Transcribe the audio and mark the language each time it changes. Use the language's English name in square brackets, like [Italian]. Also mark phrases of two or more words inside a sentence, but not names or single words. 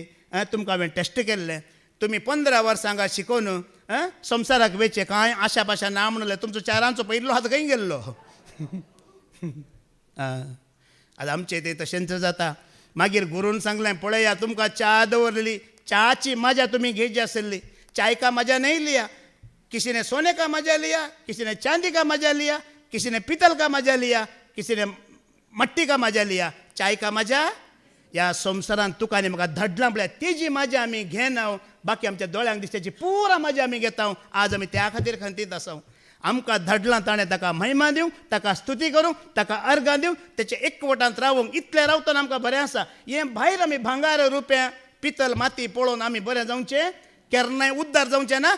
[Konkani] तुमकां हांवें टेस्ट केल्लें. तुमी 15 वर्सां हांगा शिकोवन संवसाराक वेचे. कांय आशा पाशा ना म्हणलें. तुमचो 4रांचो पयलो हात खंय गेल्लो? आतां आमचें तें तशेंच जाता. मागीर गुरून सांगलें, पळया तुमकां च्या दवरली. च्याची मजा तुमी घेवची आसली. [Hindi] चाय का मजा नहीं लिया. किसी ने सोने का मजा लिया, किसी ने चांदी का मजा लिया, किसी ने पीतल का मजा लिया, किसी ने मट्टी का मजा लिया. [Konkani] चाय का मजा ह्या संवसारांत तुका आनी म्हाका धडलां पळय तेजी मजा आमी घेना. बाकी आमच्या दोळ्यांक दिसत्याची पुरा मजा आमी घेता. आज आमी त्या खातीर खंतीत आसा. आमकां धडलां ताणें ताका महिमा दिवं, ताका स्तुती करूंक, ताका अर्गां दिवं, तेचे एकवटांत रावूंक. इतलें रावतना आमकां बरें आसा. हें भायर आमी भांगार, रुपें, पितल, माती पळोवन आमी बरें जावचें केन्नाय उद्दार जावचें ना.